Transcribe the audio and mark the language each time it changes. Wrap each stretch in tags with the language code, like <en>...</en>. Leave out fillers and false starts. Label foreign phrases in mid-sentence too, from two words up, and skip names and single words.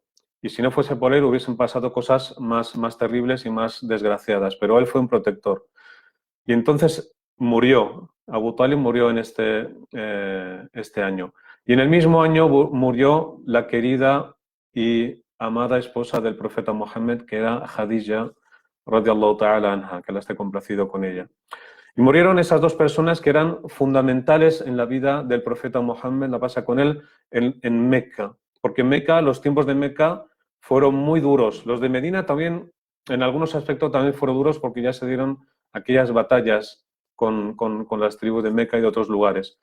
<es>Y si no fuese por él hubiesen pasado cosas más terribles y más desgraciadas, pero él fue un protector. Y entonces murió, Abu Talib murió en este año. Y en el mismo año murió la querida y amada esposa del profeta Mohammed, que era Khadija,</es> <ar>رضي الله تعالى عنها,</ar> <es>que la esté complacido con ella. Y murieron esas 2 personas que eran fundamentales en la vida del profeta Mohammed, la pasa con él, en Meca. Porque en Meca, los tiempos de Meca fueron muy duros. Los de Medina también, en algunos aspectos, también fueron duros porque ya se dieron aquellas batallas con las tribus de Meca y de otros lugares.</es>